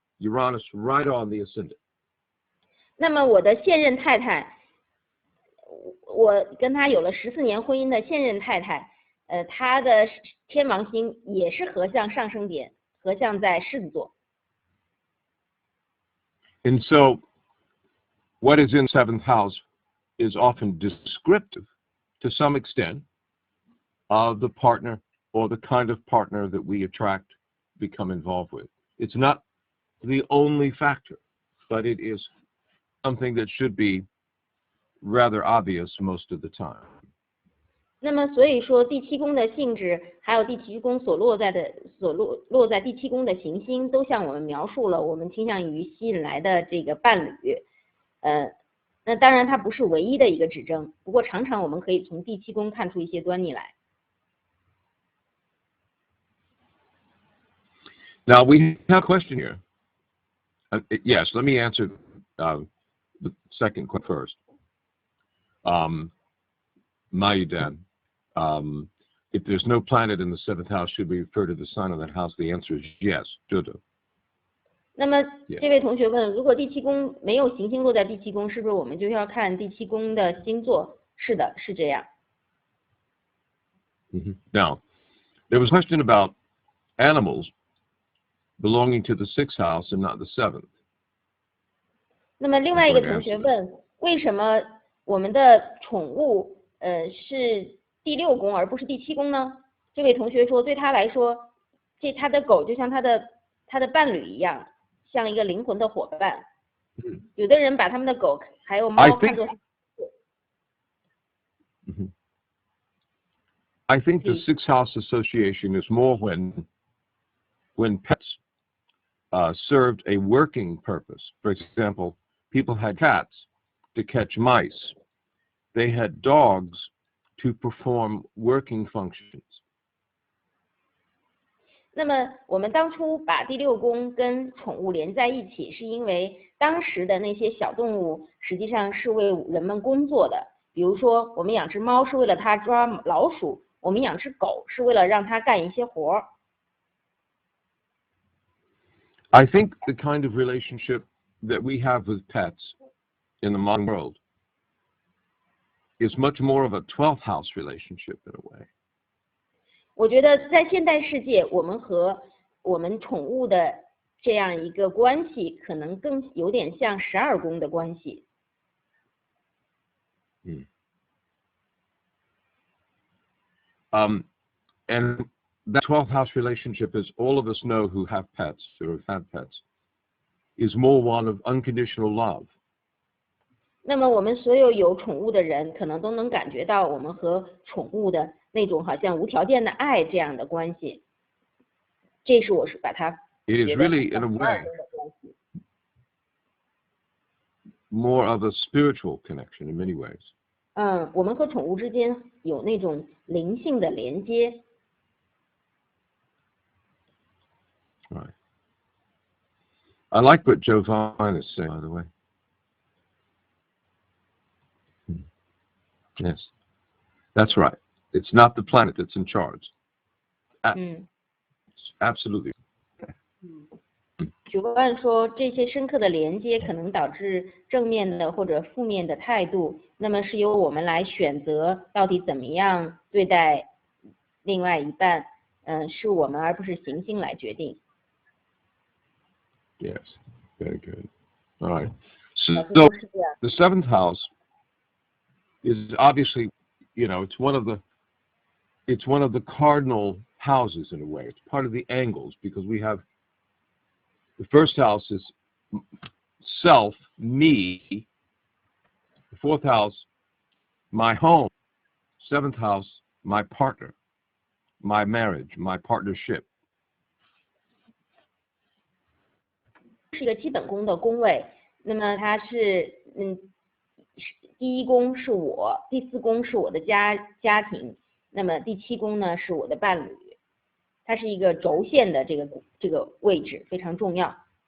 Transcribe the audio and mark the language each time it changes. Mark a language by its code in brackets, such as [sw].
[en] Uranus right on the ascendant. [zh] 那么我的现任太太，我跟她有了14年婚姻的现任太太，她的天王星也是合向上升点，合向在狮子座。 [en] And so, what is in 7th house is often descriptive, to some extent, of the partner or the kind of partner that we attract, become involved with. It's not the only factor, but it is something that should be rather obvious most of the time. [zh] 那么所以说第7宫的性质，还有第7宫落在第7宫的行星，都向我们描述了我们倾向于吸引来的这个伴侣。那当然它不是唯一的一个指征，不过常常我们可以从第7宫看出一些端倪来。 [en] Now we have a question here. Yes, let me answer the second question first. Mayudan, if there's no planet in the 7th house, should we refer to the sign of that house? The answer is yes. Judo. [zh] 那么这位同学问，如果第7宫没有行星落在第7宫，是不是我们就要看第7宫的星座？是的，是这样。 [en] Now, there was a question about animals belonging to the 6th house and not the 7th. [zh] 那么另外一个同学问，为什么我们的宠物是第6宫而不是第7宫呢？这位同学说，对他来说，他的狗就像他的伴侣一样，像一个灵魂的伙伴。有的人把他们的狗还有猫看作。 [en] I think the 6th house association is more when when pets served a working purpose. For example, people had cats to catch mice. They had dogs to perform working functions. [zh] 那么我们当初把第六宫跟宠物连在一起，是因为当时的那些小动物实际上是为人们工作的。比如说，我们养只猫是为了它抓老鼠，我们养只狗是为了让它干一些活儿。 [en] I think the kind of relationship that we have with pets in the modern world is much more of a 12th house relationship in a way. [zh] 我觉得在现代世界，我们和我们宠物的这样一个关系，可能更有点像12宫的关系。 [en] And that 12th house relationship, as all of us know who have pets or have had pets, is more one of unconditional love. [zh] 那么我们所有有宠物的人，可能都能感觉到我们和宠物的那种好像无条件的爱这样的关系。这是我是把它 [en] It is really, in a way, more of a spiritual connection in many ways. [zh] 我们和宠物之间有那种灵性的连接。 [en] Right. I like what Jovine is saying, by the way. Yes, that's right. It's not the planet that's in charge. Absolutely. [zh] 主办说，这些深刻的连接可能导致正面的或者负面的态度，那么是由我们来选择到底怎么样对待另外一半，是我们而不是行星来决定。 [en] Yes, very good. All right. So the 7th house is obviously, it's one of the cardinal houses in a way. It's part of the angles because we have the 1st house is self, me. The 4th house, my home. 7th house, my partner, my marriage, my partnership. [zh] 是一个基本宫的宫位，那么它是第一宫是我，第4宫是我的家庭，那么第7宫呢是我的伴侣，它是一个轴线的这个位置非常重要。